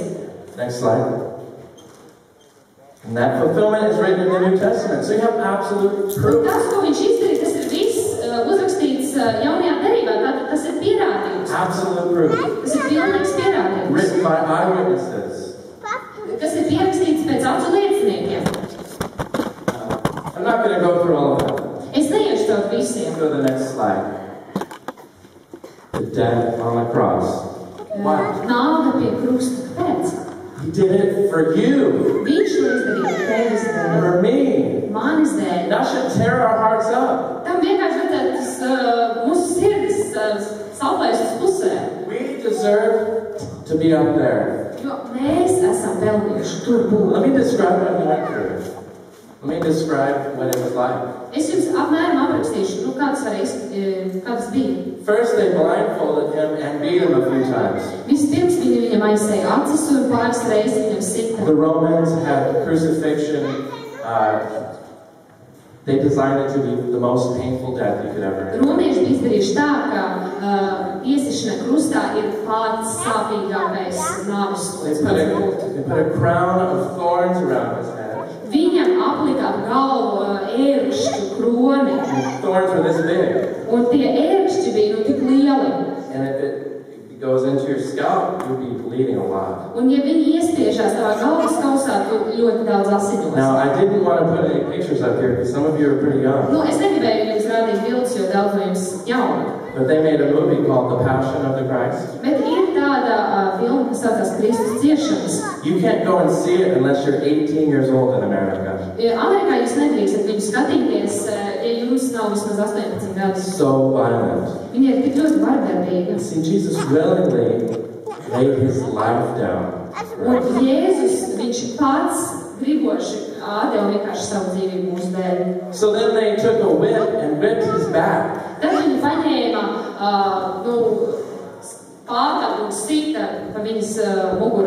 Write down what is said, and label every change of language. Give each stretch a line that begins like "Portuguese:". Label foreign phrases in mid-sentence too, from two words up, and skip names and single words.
English: Next slide. And that fulfillment is written in the New Testament. So you have absolute
Latvian: Un
English: proof.
Latvian: tas, ko viņš izdarīja, tas ir viss uzrakstīts jaunajā derībā. Tātad tas ir pierādījums.
English: Absolute proof.
Latvian: Tas ir pilnīgs pierādījums.
English: Written by eyewitnesses.
Latvian: Tas ir pierakstīts pēc acu lieciniekiem.
English: I'm not going to go through all of them.
Latvian: Es neiešu to visiem.
English: Let's go to the next slide. The death on the cross. Why?
Latvian: Nāve pie krusta. Kāpēc?
English: He did it for you.
Latvian: Viņš to izdarīja tevis dēļ,
English: For me.
Latvian: manis dēļ.
English: That should tear our hearts up.
Latvian: Tam vienkārši vajadzētu mūsu sirdis salvēs uz pusē.
English: We deserve to be up there.
Latvian: Jo mēs esam pelnījuši tur būt.
English: Let me describe what we went through. Let me describe what it was like.
Latvian: Es jums apmēram aprakstīšu, kā tas bija.
English: First, they blindfolded him and beat him a few times.
Latvian: Vispirms viņam aizsēja acis un pāris reizes viņam sita.
English: The Romans had crucifixion. They designed it to be the most painful death you could ever have.
Latvian: Romieši bija izdarījuši tā, ka iesišana krustā ir pats sāpīgākais nāves
English: They
Latvian: sods.
English: put a crown of thorns around his head.
Latvian: Viņam aplika ap galvu ērkšķu kroni,
English: And thorns were this big.
Latvian: un tie ērkšķi bija tik lieli.
English: And if it goes into your scalp, you'll be bleeding a lot.
Latvian: Un ja viņi iespiežās tavā galvas kausā, tu ļoti daudz asinos.
English: Now, I didn't want to put any pictures up here because some of you are pretty young.
Latvian: Nu, es negribēju jums rādīt bildes, jo daudz no jums jauni.
English: But they made a movie called The Passion of the Christ.
Latvian: Bet ir tāda filma, kas saucās Kristus ciešanas.
English: You can't go and see it unless you're 18 years old in America.
Latvian: Amerikā jūs nedrīkstat viņu skatīties, ja jums nav vismaz 18 gadus.
English: So violent.
Latvian: Viņi ir tik ļoti vardarbīgi.
English: See, Jesus willingly laid his life down.
Latvian: Un Jēzus, viņš pats griboši atdeva vienkārši savu dzīvību mūsu dēļ.
English: So then they took a whip and whipped his back.
Latvian: Tad viņi paņēma pātagu un sita pa viņas muguru.